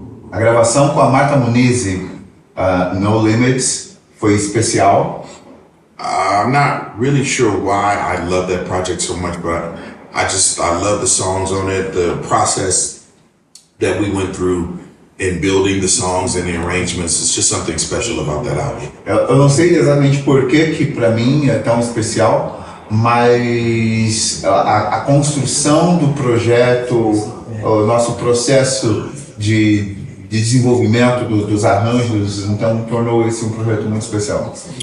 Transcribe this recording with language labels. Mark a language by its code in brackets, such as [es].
[pt] A gravação com a Martha Munizzi, No Limits, foi especial. [en] I'm not really sure why I love that project so much, but I love the songs on it, the process that we went through in building the songs and the arrangements. It's just something special about that album. [pt] Eu não sei exatamente por que pra mim é tão especial, mas a construção do projeto, o nosso processo de desenvolvimento dos arranjos, então tornou esse um projeto muito especial.